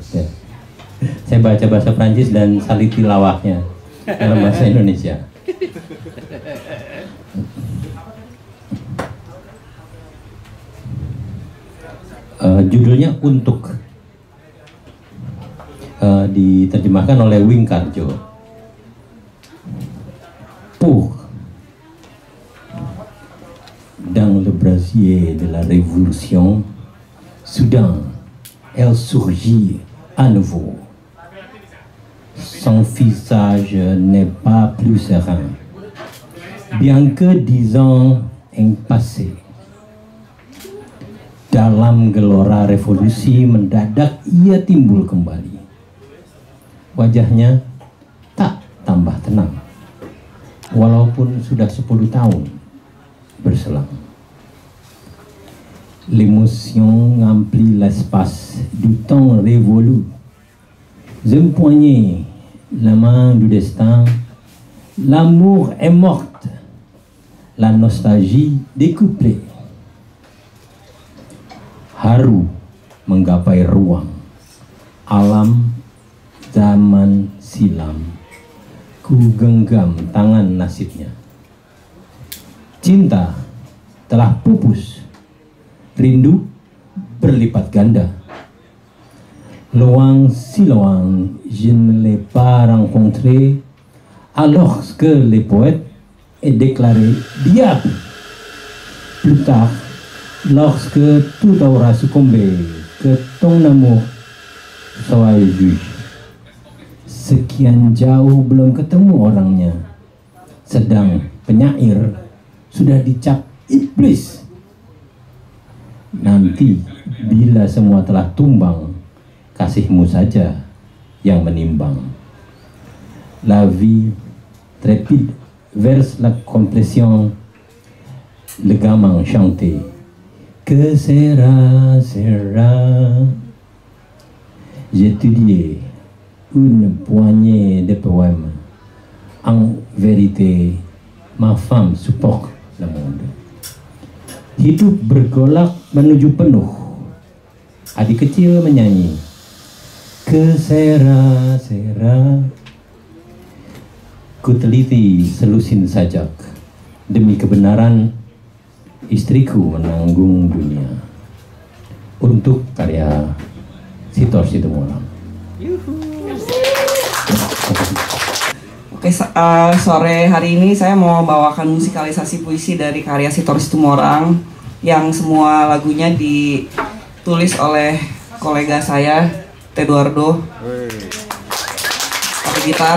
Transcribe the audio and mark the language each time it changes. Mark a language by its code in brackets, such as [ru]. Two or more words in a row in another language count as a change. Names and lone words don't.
[id] Saya baca bahasa Perancis dan salih tilawahnya dalam bahasa Indonesia. Judulnya Untuk, diterjemahkan oleh Wing Karjo. [fr] Pour, dans le brasier de la révolution, soudain, elle surgit à nouveau. Son visage n'est pas plus serein, bien que 10 ans aient passé. [id] Dalam gelora revolusi mendadak ia timbul kembali. Wajahnya tak tambah tenang, walaupun sudah 10 tahun berselang. [fr] L'émotion emplit l'espace du temps révolu. J'empoignais la main du destin. L'amour est morte, la nostalgie découplée. [id] Haru menggapai ruang, alam zaman silam. Ku genggam tangan nasibnya. Cinta telah pupus, rindu berlipat ganda. [fr] Loin si loin, je ne l'ai pas rencontré, alors que le poète est déclaré diable. Plus tard, lorsque tout aura succombé, que ton amour soit juge. Sekian jauh belum ketemu orangnya, sedang penyair sudah dicap iblis. Nanti bila semua telah tumbang, kasihmu saja yang menimbang. La vie trépide vers la complétion, le gamin chantait. [es] Que sera, sera. [fr] J'étudiais une poignée de poèmes. En vérité, ma femme supporte le monde. [id] Hidup bergolak menuju penuh. Adik kecil menyanyi. [es] Que sera, sera. [id] Ku teliti selusin sajak. Demi kebenaran, istriku menanggung dunia. Untuk karya Sitor Situmorang. Oke, sore hari ini saya mau bawakan musikalisasi puisi dari karya Sitor Situmorang yang semua lagunya ditulis oleh kolega saya, Teduardo, pakai gitar.